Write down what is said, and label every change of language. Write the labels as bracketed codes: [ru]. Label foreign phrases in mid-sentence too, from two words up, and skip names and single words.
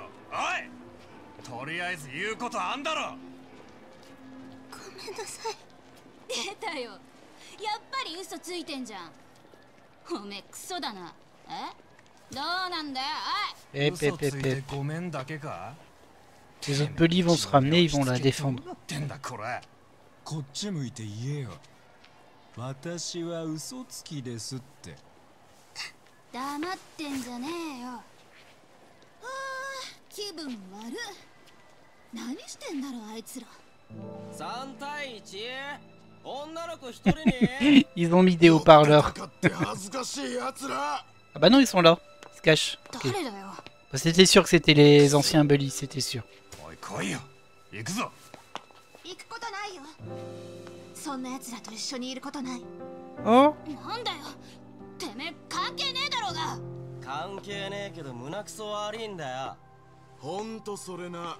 [ja] おい、とりあえず言うことあんだろ。ごめんなさい。出たよ。やっぱり嘘ついてんじゃん。おめえクソだな。どうなんだよ。おい。嘘ついてごめんだけか。 [fr] Les autres bullies vont se ramener, ils vont la défendre. [ja] こっち向いて言えよ。私は嘘つきですって。黙ってんじゃねえよ。気分悪い。何してんだろあいつら。 3対1。女の子一人に。 [fr] Ils ont mis des haut-parleurs. Ah bah non, ils sont là. Ils se cachent. Okay. Bah, c'était sûr que c'était les anciens bullies, c'était sûr. 来いよ。行くぞ。行くことないよ。そんな奴らと一緒にいることない。 Oh? [ja] なんだよ。てめえ関係ねえだろうが。関係ねえけど胸くそ悪いんだよ。ほんとそれな。